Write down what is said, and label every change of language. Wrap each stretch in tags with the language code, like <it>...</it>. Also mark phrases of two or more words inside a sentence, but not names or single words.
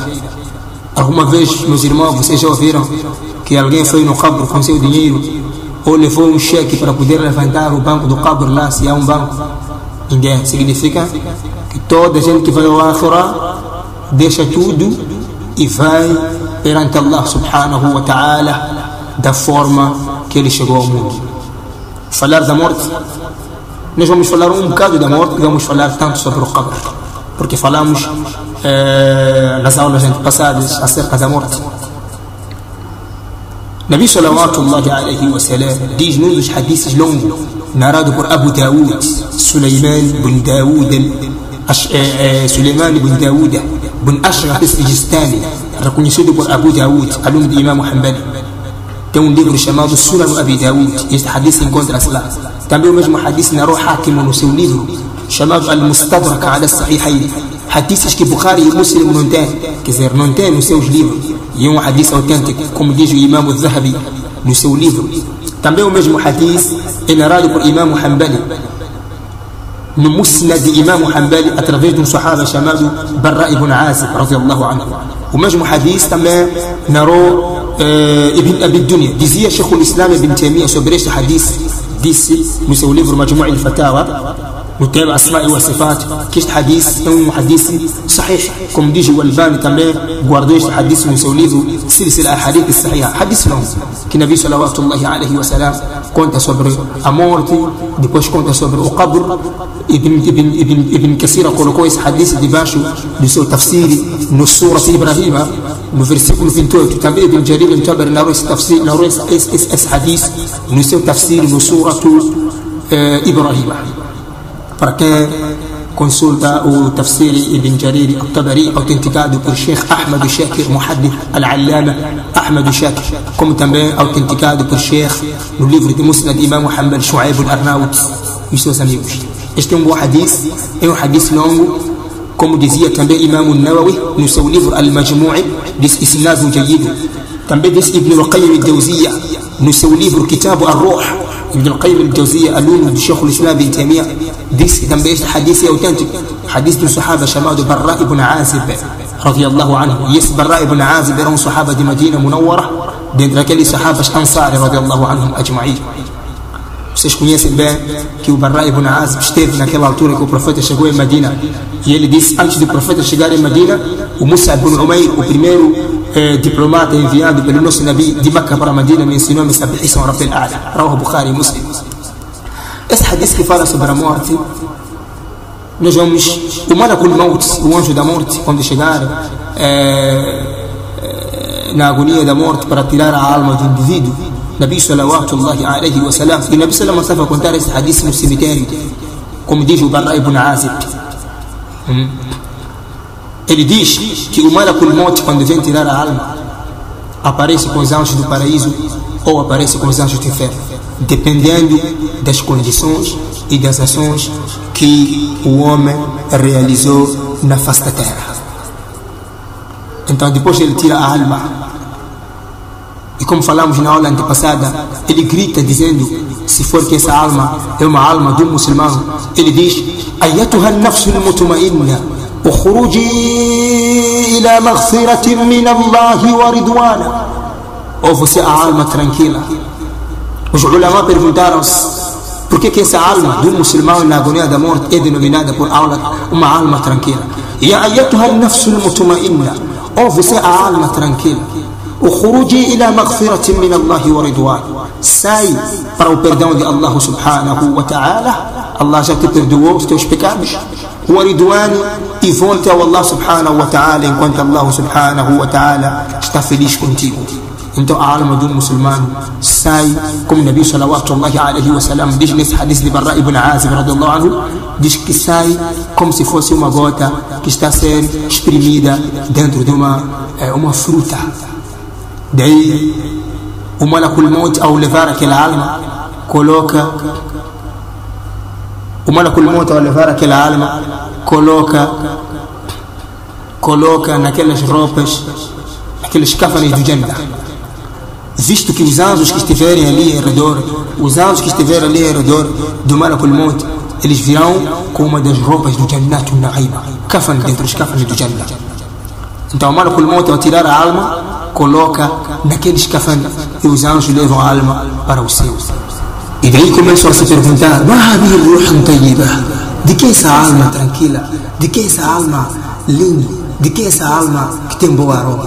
<pt>Alguma vez, meus irmãos, vocês já ouviram que alguém foi no qabr com seu dinheiro, ou levou um cheque para poder levantar o banco do qabr lá, se há um banco? Ninguém. Significa que toda a gente que vai ao Akhirah deixa tudo e vai perante Allah</pt> <ar>سبحانه وتعالى</ar> <pt>da forma que ele chegou ao mundo. Falar da morte, nós vamos falar um bocado da morte e vamos falar tanto sobre o qabr, porque falamos nas aulas antepassadas acerca da morte. Nabi</pt> <ar>صلى الله عليه وسلم</ar> <pt>diz num dos hadiths longos, narrado por Abu Daoud, Sulaiman bin Daoud bin Ashraf al-Sijistani, reconhecido por Abu Daoud, aluno de Imam Hanbali. Tem um livro chamado Sunan Abi Daoud, e este hadith encontra-se lá. Também o mesmo hadith narrou Hakim no seu livro chamado Al-Mustadrak ala as-Sahihayn, hadiths que Bukhari e Muslim não têm, quer dizer, não têm nos seus livros, e é um hadith autêntico, como diz o Imam al-Zahabi no seu livro. Também o mesmo hadith é narrado por Imam Hanbali no Musnad de Imam Hanbali, através de um sahaba chamado Barra ibn Azib</pt> <ar>رضي الله عنه.</ar> <pt>O mesmo hadith também narrou Ibn Abi Dunya. Dizia Sheikh al-Islam Ibn Taymiyyah sobre este hadith, disse no seu livro Majmu' al-Fatawa, no tema</pt> <ar>أسماء وصفات,</ar> <pt>que este hadith é um hadith sahih, como diz o Albani também guardou este hadith no seu livro Silsila al-Hadith al-Sahih, hadith longo, que Nabi</pt> <ar>صلى الله عليه وسلم</ar> <pt>conta sobre a morte, depois conta sobre o qabr. Ibn Kathir colocou esse hadith debaixo do seu tafsir no Surah Ibrahim, no versículo 28. Também Ibn Jarir al-Tabari narrou esse hadith no seu tafsir no Surah Ibrahim. Para quem consulta o tafsir Ibn Jarir al-Tabari, autenticado por Sheikh Ahmad Shakir, Muhaddith al-Allama Ahmad Shakir, como também autenticado por Sheikh no livro de Musnad Imam Hanbal Shu'aib al-Arnaut e seus amigos. Este é um bom hadith, é um hadith longo, como dizia também Imam al-Nawawi no seu livro Al-Majmu' diz</pt> <ar>إسناده جيد.</ar> <pt>Também diz Ibn al-Qayyim al-Jawziyya no seu livro Kitab al-Ruh. Ibn al-Qayyim al-Jawziyya, aluno de Sheikh al-Islam Ibn Taymiyyah, disse também este hadith é autêntico, hadith de um sahaba chamado Barra ibn Azib</pt> <ar>رضي الله عنه.</ar> <pt>E esse Barra ibn Azib era um sahaba de Medina Munawwara, dentre aqueles sahabas Ansari</pt> <ar>رضي الله عنهم أجمعين.</ar> <pt>Vocês conhecem bem que o Barra ibn Azib esteve naquela altura que o profeta chegou em Medina, e ele disse, antes do profeta chegar em Medina, o Mus'ab ibn Umayr, o primeiro diplomata enviado pelo nosso Nabi de Meca para Medina, me ensinou a saber isso</pt> <ar>ربي الأعلى.</ar> <pt>Rawahu Bukhari e Muslim. Esse hadith que fala sobre a morte, nós vamos, o</pt> <ar>ملك الموت,</ar> <pt>o anjo da morte, quando chegar na agonia da morte para tirar a alma do indivíduo, Nabi</pt> <ar>صلى الله عليه وسلم,</ar> <pt>e Nabi sallallahu estava a contar esse hadith no cemitério, como diz o Barra ibn Azib. Ele diz que o</pt> <ar>ملك الموت,</ar> <pt>quando vem tirar a alma, aparece com os anjos do paraíso ou aparece com os anjos do inferno, dependendo das condições e das ações que o homem realizou na face da terra. Então, depois ele tira a alma, e como falamos na aula antepassada, ele grita dizendo, se for que essa alma é uma alma de um muçulmano, ele diz,</pt> <ar>أيتها النفس المطمئنة اخرجي إلى مغفرة من الله ورضوانا.</ar> <pt>Ou você, a alma tranquila. Os ulama perguntaram-se, por que essa alma de um muçulmano na agonia da morte é denominada por uma alma tranquila?</pt> <ar>يا أيتها النفس المطمئنة,</ar> <pt>ou você, a alma tranquila,</pt> <ar>اخرجي إلى مغفرة من الله ورضوان,</ar> <pt>sai para o perdão de</pt> <ar>الله سبحانه وتعالى.</ar> <pt>Allah já te perdoou os teus pecados,</pt> <ar>ورضوان,</ar> <pt>e volta ao Allah</pt> <ar>سبحانه وتعالى</ar> <pt>enquanto Allah</pt> <ar>سبحانه وتعالى</ar> <pt>está feliz contigo. Então a alma de um muçulmano sai, como o Nabi</pt> <ar>صلى الله عليه وسلم</ar> <pt>diz nesse hadith de Barra ibn Azib</pt> <ar>رضي الله عنه,</ar> <pt>diz que sai como se fosse uma gota que está a ser exprimida dentro de uma fruta. Daí o</pt> <ar>ملك الموت,</ar> <pt>ao levar aquela alma, coloca naquelas roupas, aqueles cafanes do Jannah, visto que os anjos que estiverem ali ao redor do</pt> <ar>ملك الموت,</ar> <pt>eles virão com uma das roupas do Jannat al-Na'im, cafan dentro dos cafanes do Jannah. Então o</pt> <ar>ملك الموت,</ar> <pt>ao tirar a alma, coloca naqueles cafanes, e os anjos levam a alma para o céu. E daí começam a se perguntar, de que essa alma tranquila, de que essa alma linda, de que essa alma que tem boa aroma?</pt>